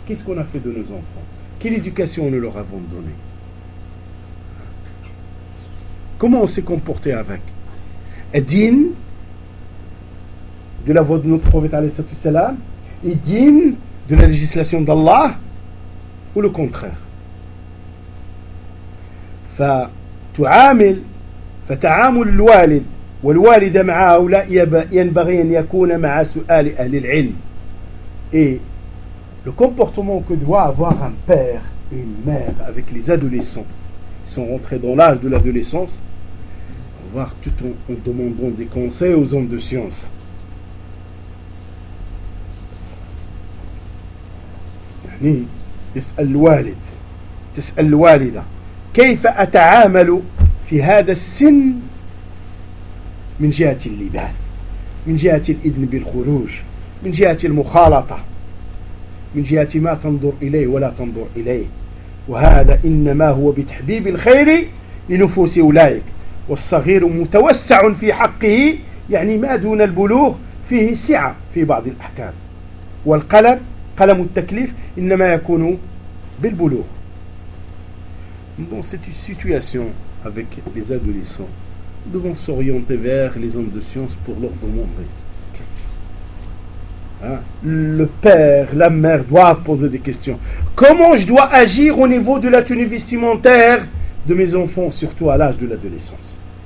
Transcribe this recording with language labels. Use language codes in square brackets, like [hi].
[fr] Qu'est-ce qu'on a fait de nos enfants? Quelle éducation nous leur avons donnée? Comment on s'est comporté avec? Et digne de la voix de notre prophète alayhi wa sallam, et digne de la législation d'Allah, ou le contraire? [ar] فتعامل فتعامل الوالد والوالدة مع هؤلاء ينبغي أن يكون مع سؤال أهل العلم. [fr] Et le comportement que doit avoir un père et une mère avec les adolescents, ils sont rentrés dans l'âge de l'adolescence, voir tout en demandant des conseils aux hommes de science. [ar] يعني يسأل الوالد تسأل الوالدة كيف أتعامل في هذا السن من جهة اللباس من جهة الإذن بالخروج من جهة المخالطة من جهة ما تنظر إليه ولا تنظر إليه وهذا إنما هو بتحبيب الخير لنفوس أولئك والصغير متوسع في حقه يعني ما دون البلوغ فيه سعة في بعض الأحكام والقلم قلم التكليف إنما يكون بالبلوغ. [fr] Dans cette situation avec les adolescents, nous devons s'orienter vers les hommes de science pour leur demander des questions. Le père, la mère doivent poser des questions. Comment je dois agir au niveau de la tenue vestimentaire de mes enfants, surtout à l'âge de l'adolescence?